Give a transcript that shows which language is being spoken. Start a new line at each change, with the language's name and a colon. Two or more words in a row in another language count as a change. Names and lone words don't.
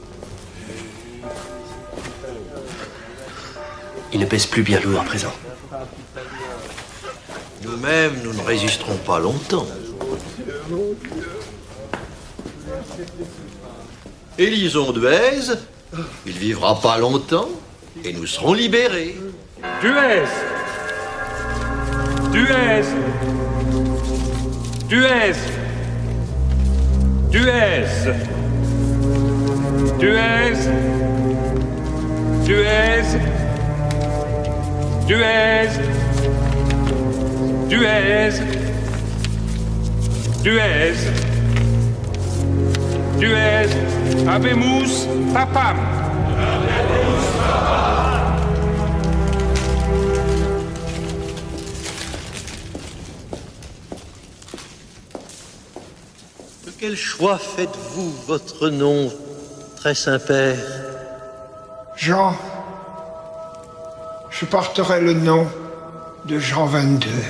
French: Il ne pèse plus bien lourd à présent. Nous-mêmes, nous ne résisterons pas longtemps. Élisons Duez, il vivra pas longtemps, et nous serons libérés. Duez! Duez! Duez! Duez! Duez! Duez! Duez! Duez! Duez! Duez!
Latin: Habemus papam!
French: De quel choix faites-vous votre nom, très Saint-Père? Jean, je porterai le nom de Jean 22.